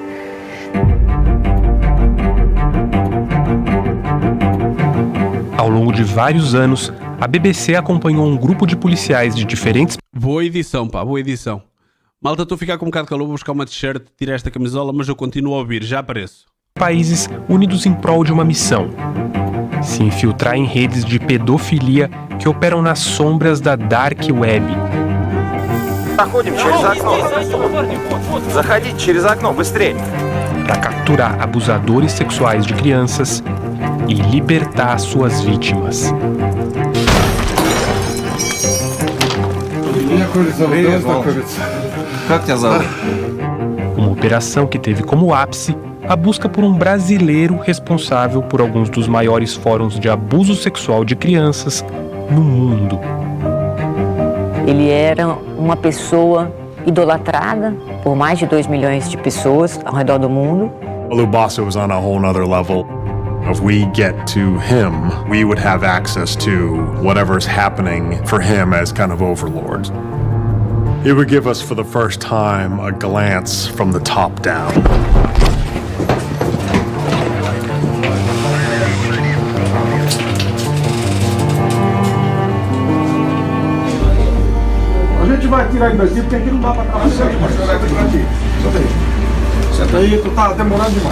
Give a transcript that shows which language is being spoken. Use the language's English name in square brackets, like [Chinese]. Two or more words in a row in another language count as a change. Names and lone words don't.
[Portuguese] Ao longo de vários anos, a BBC acompanhou um grupo de policiais de diferentes... Boa edição, pá, boa edição. Malta, estou a ficar com um bocado de calor, vou buscar uma t-shirt, tirar esta camisola, mas eu continuo a ouvir, já apareço. Países unidos em prol de uma missão: se infiltrar em redes de pedofilia que operam nas sombras da Dark Web. [Russian] Заходим через окно. Заходите через окно, быстрее. [Portuguese] Para capturar abusadores sexuais de crianças e libertar suas vítimas. Uma operação que teve como ápice a busca por um brasileiro responsável por alguns dos maiores fóruns de abuso sexual de crianças no mundo. Ele era uma pessoa idolatrada por mais de 2 milhões de pessoas ao redor do mundo. [English] Oluboso was on a whole nother level. If we get to him, we would have access to whatever's happening for him as kind of overlord. It would give us for the first time a glance from the top down. [Portuguese] A gente vai tirar ele daqui porque aqui não dá pra trabalhar. Senta aí, tu tá demorando demais.